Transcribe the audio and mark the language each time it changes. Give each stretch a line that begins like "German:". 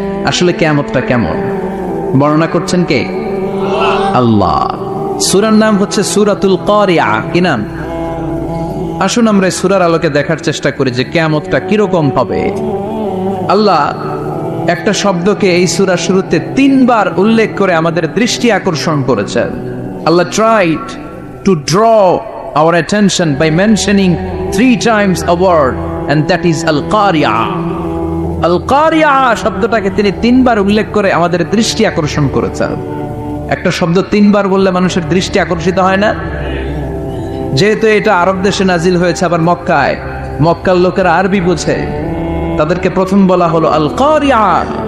Bangla: আসলে কিয়ামতটা কেমন বর্ণনা করছেন কে? আল্লাহ। সূরার নাম হচ্ছে সূরাতুল কারিয়া। কি নাম? আসুন আমরা এই সূরার আলোকে দেখার চেষ্টা করি যে কিয়ামতটা কিরকম হবে। আল্লাহ একটা শব্দকে এই সূরার শুরুতে 3 বার উল্লেখ করে আমাদের দৃষ্টি আকর্ষণ করেছেন।
English: আল্লাহ tried to draw our attention by mentioning 3 times a word, and that is al-qari'a.
Bangla: al-qari'a শব্দটাকে তিনি 3 বার উল্লেখ করে আমাদের দৃষ্টি আকর্ষণ করেছেন। একটা শব্দ 3 বার বললে মানুষের দৃষ্টি আকর্ষিত হয় না? যেহেতু এটা আরব দেশে নাজিল হয়েছে, আবার মক্কায়, মক্কার লোকেরা আরবি বোঝে, তাদেরকে প্রথম বলা হলো আল কারিয়া।